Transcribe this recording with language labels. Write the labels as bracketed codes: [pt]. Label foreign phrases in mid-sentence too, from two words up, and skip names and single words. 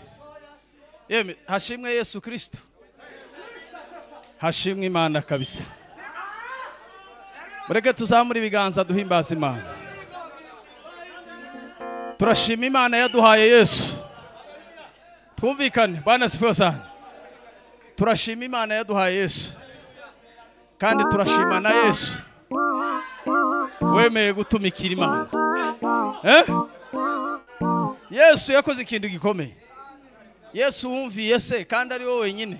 [rw] Yeme hashimwe Yesu Kristo. Hashimwe Imana kabisa. Mureke tuzamura ibiganza duhimbaza Imana. Turashima Imana yaduhaye Yesu. [sw] Twumvikane Bwana asifiwe sana. [rw] Turashima Imana yaduhaye Yesu. Kandi turashima na Yesu. Wemeye gutumikira Imana. Yesu yakoze ikintu gikomeye. Yesu wumviye se kandi ari wowe wenyine.